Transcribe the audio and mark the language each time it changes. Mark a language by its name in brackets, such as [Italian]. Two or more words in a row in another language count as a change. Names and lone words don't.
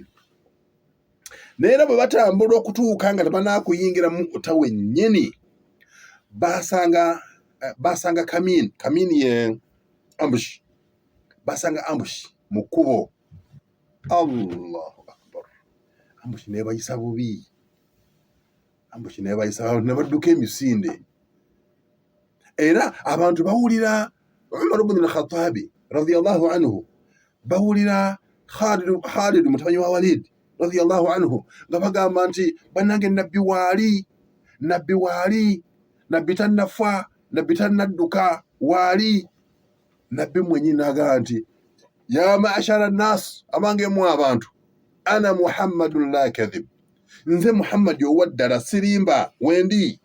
[Ganda] Naye era bwe batambula okutuuka nga tebanakuyingira Mu'ta wennyini, basanga kamini ye ambush, basanga ambush mu kkubo. [Arabic] الله أكبر, [Ganda] ambush nebayisa bubi, ambush nebayisa, ne badduka emisinde. Era abantu bawulira Umar ibn al-Khattab [Arabic] رضي الله عنه, [Ganda] bawulira Khalid mutabani wa Walid [Arabic] رضي الله عنه [Ganda] nga bagamba nti bannange nabbi waali, nabbi tannafa, nabbi tannadduka waali. Nabbi mwennyini n'agamba nti [Arabic] يا معشر الناس, [Ganda] abange mu abantu, [Arabic] أنا محمد لا كذب, [Ganda] nze Muhammad owaddala sirimba wendi.